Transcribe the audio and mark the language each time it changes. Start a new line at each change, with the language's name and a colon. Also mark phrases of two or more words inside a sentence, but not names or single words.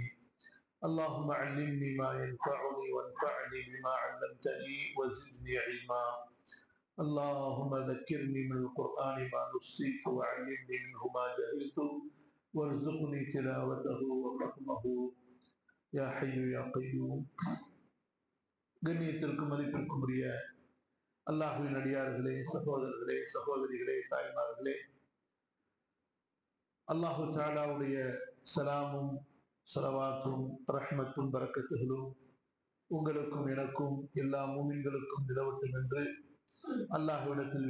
Arabic: اللهم علمني ما ينفعني وانفعني بما علمتني وزدني علما. اللهم ذكرني من القرآن ما نسيت وعلمني منه ما جهلت وارزقني تلاوته وفهمه يا حي يا قيوم.
Tamil: கண்ணியத்திற்கும் மதிப்பிற்கும் உரிய அல்லாஹ்வின் அடியார்களே, சகோதரர்களே, சகோதரிகளே, தாய்மார்களே, அல்லாஹு தஆலாவுடைய சலாமும் ஸலவாத்தும் ரஹ்மத்தும் பரக்கத்துகளும் உங்களுக்கும் எனக்கும் எல்லா மூமின்களுக்கும் நிலவட்டும் என்று அல்லாஹ்விடத்தில்